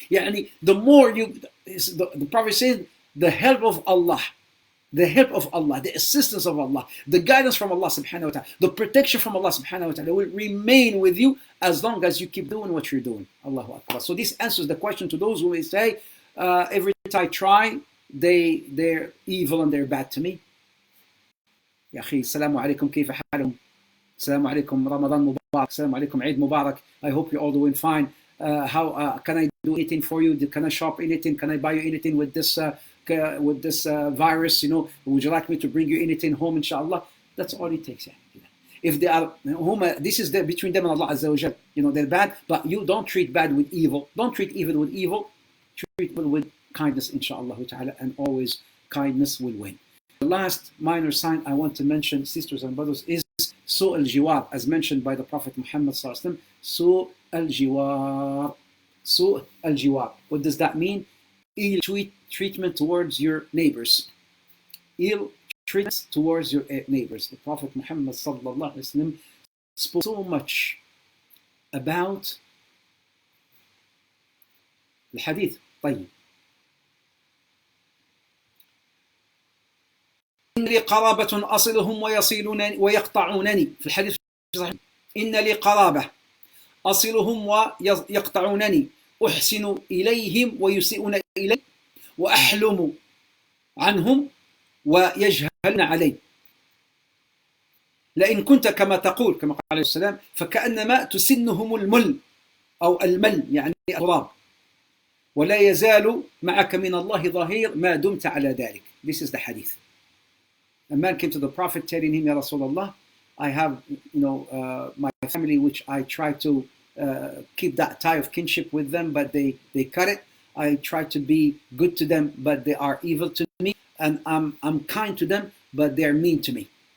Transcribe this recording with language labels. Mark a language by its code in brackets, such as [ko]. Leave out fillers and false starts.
[ar] يعني [en] the more you, the Prophet said, the help of Allah, the help of Allah, the assistance of Allah, the guidance from Allah subhanahu wa ta'ala, the protection from Allah subhanahu wa ta'ala will remain with you as long as you keep doing what you're doing. Allahu Akbar. So this answers the question to those who may say, every time I try, they're evil and they're bad to me. [ar] يا أخي السلام عليكم كيف حالكم؟ السلام عليكم رمضان مبارك، السلام عليكم عيد مبارك. [en] I hope you're all doing fine. How can I do anything for you? Can I shop anything? Can I buy you anything with this virus? You know, would you like me to bring you anything home? Inshallah. That's all it takes. If they are, this is between them and Allah Azza wa Jal. You know, they're bad, but you don't treat bad with evil. Don't treat evil with evil. Treat evil with kindness, inshallah ta'ala, and always kindness will win. The last minor sign I want to mention, sisters and brothers, is su' al-jiwar, as mentioned by the Prophet Muhammad sallallahu alaihi wasallam. Su' al-jiwar. Su' al-jiwar. What does that mean? Ill treatment towards your neighbors. Ill treatment towards your neighbors. The Prophet Muhammad sallallahu alaihi wasallam spoke so much about the hadith. [ar] طيب. إن لي قرابة أصلهم ويصلونني ويقطعونني. في الحديث الصحيح إن لي قرابة أصلهم ويقطعونني أحسن إليهم ويسيئون إلي وأحلم عنهم ويجهلن علي. لئن كنت كما تقول كما قال عليه السلام فكأنما تسنهم المل أو المل يعني التراب ولا يزال معك من الله ظهير ما دمت على ذلك. [en] This is the hadith. A man came to the Prophet telling him, Ya Rasulullah, I have, my family which I try to keep that tie of kinship with them, but they cut it. I try to be good to them, but they are evil to me, and I'm kind to them, but they're mean to me.